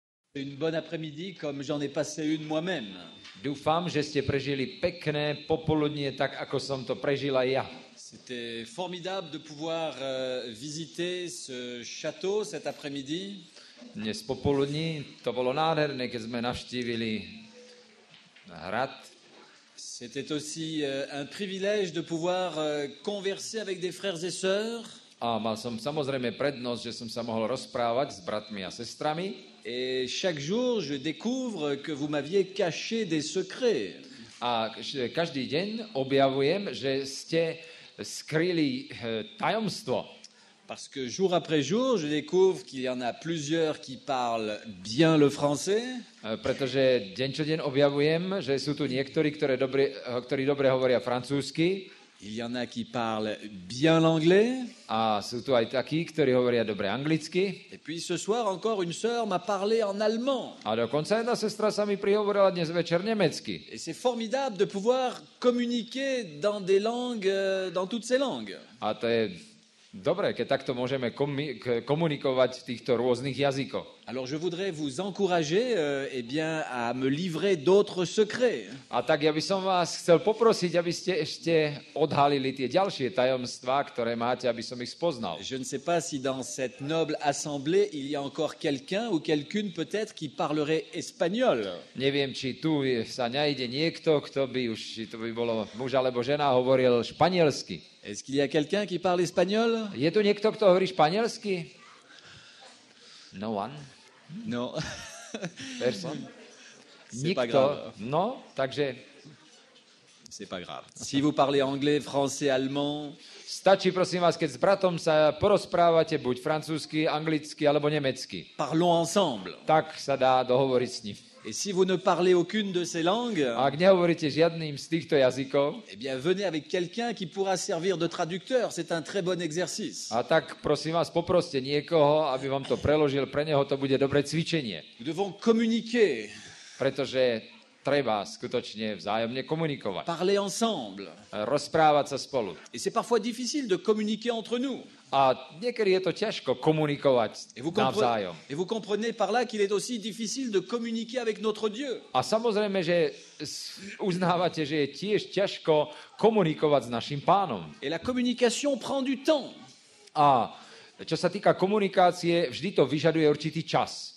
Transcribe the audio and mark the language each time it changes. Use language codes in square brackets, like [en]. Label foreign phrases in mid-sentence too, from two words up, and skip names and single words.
[fr] Une bonne après-midi comme j'en ai passé une moi-même. [sk] Dúfam, že ste prežili pekné popoludnie, tak ako som to prežil aj ja. [fr] C'était formidable de pouvoir visiter ce château cet après-midi. [sk] Dnes popoludní to bolo nádherné, keď sme navštívili hrad. [fr] C'était aussi un privilège de pouvoir converser avec des frères et sœurs. [sk] A mal som samozrejme prednosť, že som sa mohol rozprávať s bratmi a sestrami. [fr] Et chaque jour, je découvre que vous m'aviez caché des secrets. [sk] A každý deň objavujem, že ste skryli tajomstvo. [fr] Parce que jour après jour, je découvre qu'il y en a plusieurs qui parlent bien le français. [sk] Pretože deň čo deň objavujem, že sú tu niektorí, ktorí dobre hovoria francúzsky. [fr] Il y en a qui parlent bien l'anglais. [sk] A sú tu aj takí, ktorí hovoria dobre anglicky. [fr] Et puis ce soir encore une sœur m'a parlé en allemand. [sk] A dokonca jedna sestra sa mi prihovorila dnes večer nemecky. [fr] Et c'est formidable de pouvoir communiquer dans des langues, dans toutes ces langues. [sk] A to je dobré, keď takto môžeme komunikovať v týchto rôznych jazykoch. [fr] Alors je voudrais vous encourager à me livrer d'autres secrets. [sk] A tak ja by som vás chcel poprosiť, aby ste ešte odhalili tie ďalšie tajomstvá, ktoré máte, aby som ich spoznal. [fr] Je ne sais pas si dans cette noble assemblée il y a encore quelqu'un ou quelqu'une peut-être qui parlerait espagnol. [sk] Neviem, či tu sa nájde niekto, kto by už, či to by bolo muž alebo žena, hovoril španielsky. [fr] Est-ce qu'il y a quelqu'un qui parle espagnol? [sk] Je tu niekto, kto hovorí španielsky? [en] No one. [fr] Non. [en] Person? [fr] C'est pas grave. [sk] No, takže [fr] c'est pas grave. Si vous parlez anglais, français, allemand, [sk] stačí, prosím vás, keď s bratom sa porozprávate buď francúzsky, anglicky alebo nemecky. [fr] Parlons ensemble. [sk] Tak sa dá dohovoriť s ním. [fr] Et si vous ne parlez aucune de ces langues, [sk] ak nehovoríte žiadnym z týchto jazykov, [fr] eh bien venez avec quelqu'un qui pourra servir de traducteur, c'est un très bon exercice. [sk] A tak prosím vás, poproste niekoho, aby vám to preložil, pre neho to bude dobré cvičenie. [fr] Nous devons communiquer. [sk] Pretože treba skutočne vzájomne komunikovať. [fr] Parler ensemble. [sk] Rozprávať sa spolu. [fr] Et c'est parfois difficile de communiquer entre nous. [sk] A niekedy je to ťažko komunikovať navzájom. [fr] Et vous comprenez par là qu'il est aussi difficile de communiquer avec notre Dieu. [sk] A samozrejme, že uznávate, že je tiež ťažko komunikovať s našim Pánom. [fr] Et la communication prend du temps. [sk] A čo sa týka komunikácie, vždy to vyžaduje určitý čas.